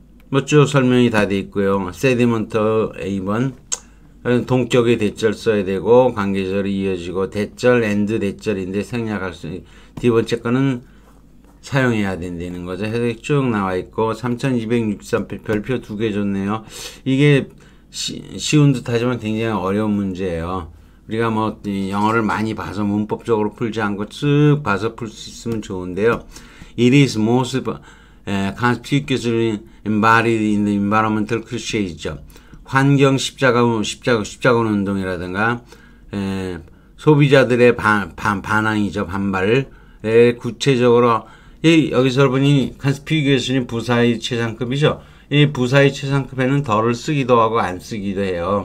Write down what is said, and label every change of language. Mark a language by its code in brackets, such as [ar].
[ko] 뭐 쭉 설명이 다 돼 있고요. sediment A번 동격의 대절 써야 되고 관계절이 이어지고 대절 and 대절인데 생략할 수 두 번째 거는 사용해야 된다는 거죠. 해석이 쭉 나와 있고 3263표 별표 2개 줬네요. 이게 쉬운 듯 하지만 굉장히 어려운 문제예요. 우리가 뭐 영어를 많이 봐서 문법적으로 풀지 않고 쭉 봐서 풀 수 있으면 좋은데요. [en] It is most conspicuously embodied in the environmental clichés죠. [ko] 환경 십자가 운동이라든가 소비자들의 반항이죠. 반발을 구체적으로 여기서 보니 conspicuously 부사의 최상급이죠. 이 부사의 최상급에는 덜을 쓰기도 하고 안 쓰기도 해요.